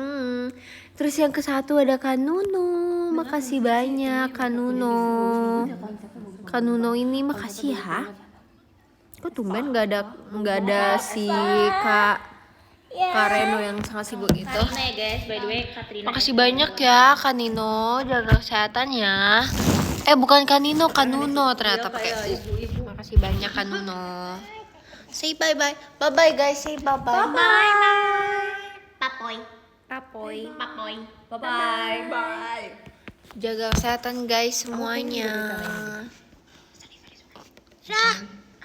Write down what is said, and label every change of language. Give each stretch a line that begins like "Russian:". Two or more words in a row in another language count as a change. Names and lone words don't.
Indonesian: Terus yang ke satu ada Kak Nuno, makasih banyak Kak Nuno. Kak Nuno ini makasih ya. Kok tumben nggak ada si Kak Reno yang sangat sibuk itu. Katrina ya guys,
English: by the way
Indonesian: Katrina. Makasih banyak ya Kak Nino, jaga kesehatan ya. Bukan Kak Nino, Kak Nuno ternyata pakai U. Makasih banyak Kak Nuno.
English: Say bye bye. Bye bye guys, say bye bye. Papoy. Papoy. Papoy. Bye bye.
Indonesian: Jaga kesehatan guys semuanya. Rah.